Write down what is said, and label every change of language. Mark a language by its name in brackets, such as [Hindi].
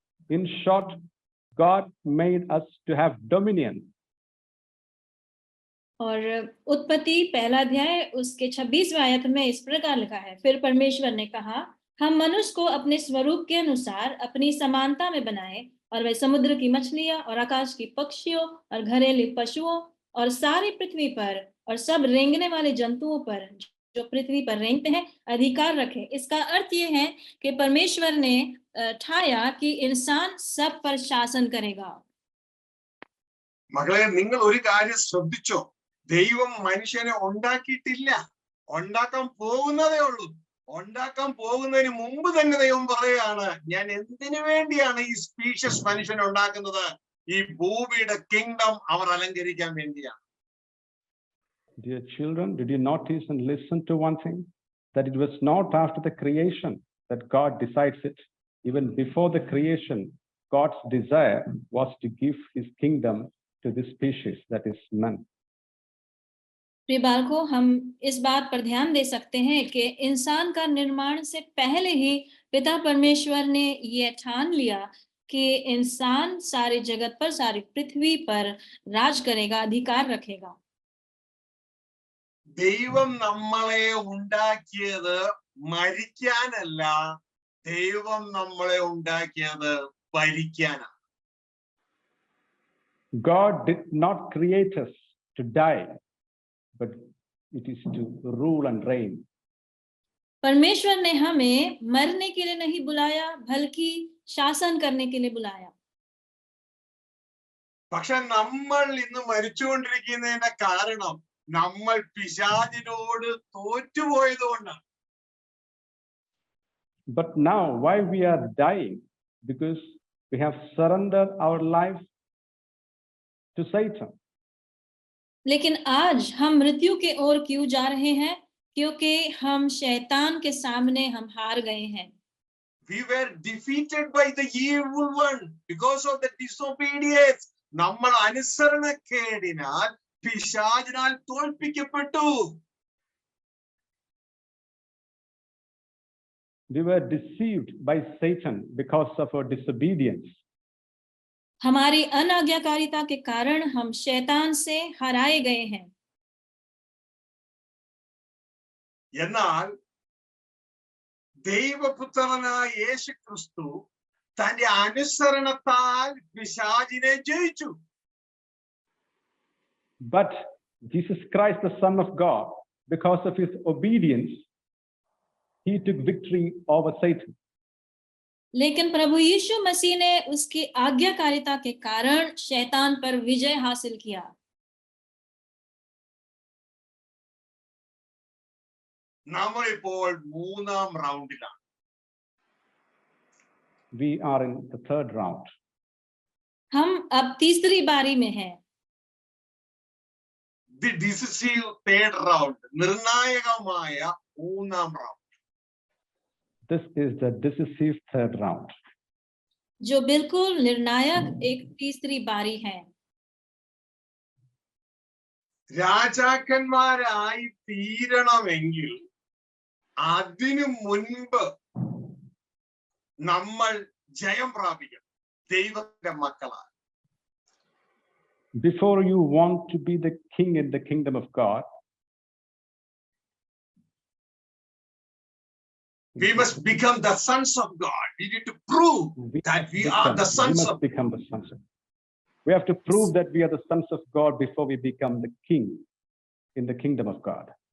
[English] In short, God made us to have dominion. [Hindi] और उत्पत्ति 1 अध्याय उसके 26वां आयत में इस प्रकार लिखा है, फिर परमेश्वर ने कहा, हम मनुष्य को अपने स्वरूप के अनुसार अपनी समानता में बनाए, और वे समुद्र की मछलियां और आकाश की पक्षियों और घरेलू पशुओं और सारी पृथ्वी पर और सब रेंगने वाले जंतुओं पर जो पृथ्वी पर रेंगते हैं अधिकार रखे. इसका अर्थ ये है कि परमेश्वर ने ठाया कि इंसान सब पर शासन करेगा. [Malayalam] മകളെ, നിങ്ങൾ ഒരു കാര്യം ശ്രദ്ധിച്ചോ, ദൈവം മനുഷ്യനെ ഉണ്ടാക്കിയിട്ടില്ല, ഉണ്ടാക്കാൻ പോകുന്നതേ ഉള്ളൂ. ഉണ്ടാക്കാൻ പോകുന്നതിന് മുമ്പ് തന്നെ ദൈവം പറയുകയാണ്, ഞാൻ എന്തിനു വേണ്ടിയാണ് ഈ സ്പീഷ്യസ് മനുഷ്യനെ ഉണ്ടാക്കുന്നത്? ഈ ഭൂമിയുടെ കിങ്ഡം അവർ അലങ്കരിക്കാൻ വേണ്ടിയാണ്. [English] Dear children, did you notice and listen to one thing? That it was not after the creation that God decides it. Even before the creation, God's desire was to give his kingdom to this species, that is man. [Hindi] प्रिय बालकों, हम इस बात पर ध्यान दे सकते हैं कि इंसान का निर्माण से पहले ही पिता परमेश्वर ने ये ठान लिया कि इंसान सारी जगत पर, सारी पृथ्वी पर राज करेगा, अधिकार रखेगा। [Malayalam] ദൈവം നമ്മളെ ഉണ്ടാക്കിയത് മരിക്കാനല്ല, ദൈവം നമ്മളെ ഉണ്ടാക്കിയത് ഭരിക്കാനാണ്. [English] God did not create us to die, but it is to rule and reign. [Hindi] परमेश्वर ने हमें मरने के लिए नहीं बुलाया, बल्कि शासन करने के लिए बुलाया। [Malayalam] പക്ഷെ നമ്മൾ ഇന്ന് മരിച്ചുകൊണ്ടിരിക്കുന്നതിന്റെ കാരണം നമ്മൾ പിശാചിനോട് തോറ്റുപോയതുകൊണ്ടാണ്. [English] But now why we are dying? Because we have surrendered our life to Satan. [Hindi] लेकिन आज हम मृत्यु के ओर क्यों जा रहे हैं? क्योंकि हम शैतान के सामने हम हार गए हैं। [English] We were defeated by the evil one because of the disobedience. [Malayalam] നമ്മൾ അനുസരണക്കേടിനാൽ പിശാചിനാൽ തോൽപ്പിക്കപ്പെട്ടു. [English] We were deceived by Satan because of our disobedience. [Hindi] हमारी अनाज्ञाकारिता के कारण हम शैतान से हराए गए हैं। [Malayalam] എന്നാൽ ദൈവപുത്രനായ യേശു ക്രിസ്തു തന്റെ അനുസരണത്താൽ പിശാചിനെ ജയിച്ചു. [English] But Jesus Christ, the Son of God, because of his obedience, he took victory over Satan. [Hindi] लेकिन प्रभु यीशु मसीह ने उसकी आज्ञाकारिता के कारण शैतान पर विजय हासिल किया। [Malayalam] നമ്മൾ ഇപ്പോൾ മൂന്നാം റൗണ്ടിലാണ്. [English] We are in the third round. [Hindi] हम अब तीसरी बारी में हैं। [English] The decisive third round, [Malayalam] നിർണായകമായ മൂന്നാം round. [English] This is the decisive third round. [Hindi] जो बिल्कुल निर्णायक एक तीसरी बारी है। [Malayalam] രാജാക്കന്മാരായി തീരണമെങ്കിൽ അതിനു മുൻപ് നമ്മൾ ജയം പ്രാപിക്കണം, ദൈവത്തിന്റെ മക്കളാണ്. [English] Before you want to be the king in the kingdom of God, we must become the sons of God. We need to prove that we are the sons of God. become the sons of God. We have to prove that we are the sons of God before we become the king in the kingdom of God.